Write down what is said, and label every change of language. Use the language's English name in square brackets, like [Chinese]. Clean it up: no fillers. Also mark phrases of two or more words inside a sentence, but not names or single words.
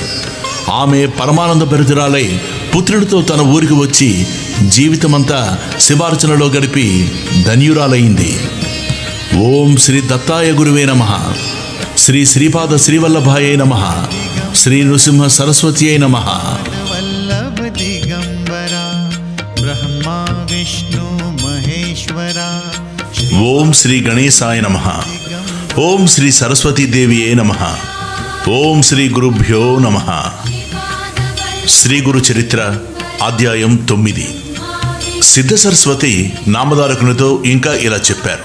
[Telugu] ఆమె పరమానంద భరితురాలై పుత్రుడితో తన ఊరికి వచ్చి జీవితమంతా శివార్చనలో గడిపి ధన్యురాలైంది. [Sanskrit] ఓం శ్రీ దత్తాయ గురువే నమః, శ్రీ శ్రీపాద శ్రీవల్లభాయే నమః, శ్రీ నృసింహ సరస్వత్యై నమః. वल्लभ दिगंबरा ब्रह्मा विष्णु महेश्वरा ఓం శ్రీ గణేశాయ నమః. ఓం శ్రీ సరస్వతీదేవియే నమః. ఓం శ్రీ గురుభ్యో నమః. [Telugu] శ్రీ గురు చరిత్ర అధ్యాయం 9. సిద్ధ సరస్వతి నామధారకునితో ఇంకా ఇలా చెప్పారు.